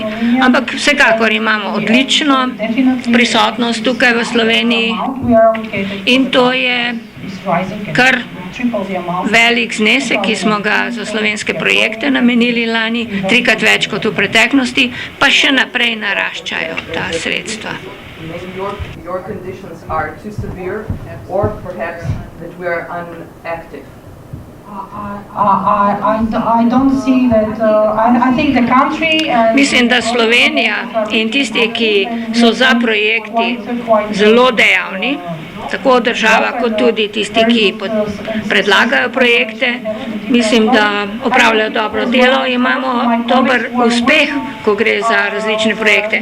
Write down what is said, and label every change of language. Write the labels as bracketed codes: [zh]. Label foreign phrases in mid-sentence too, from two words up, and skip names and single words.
[sl] Ampak vsekakor imamo odlično prisotnost tukaj v Sloveniji in to je kar velik znesek, ki smo ga za slovenske projekte namenili lani, 3-krat več kot v preteklosti, pa še naprej naraščajo ta sredstva. [en] Your conditions are too severe or perhaps that we are inactive. I don't see that. I think the country. [sl] Mislim, da Slovenija in tisti, ki so za projekti zelo dejavni, tako država kot tudi tisti, ki predlagajo projekte, mislim, da opravljajo dobro delo, imamo dober uspeh, ko gre za različne projekte.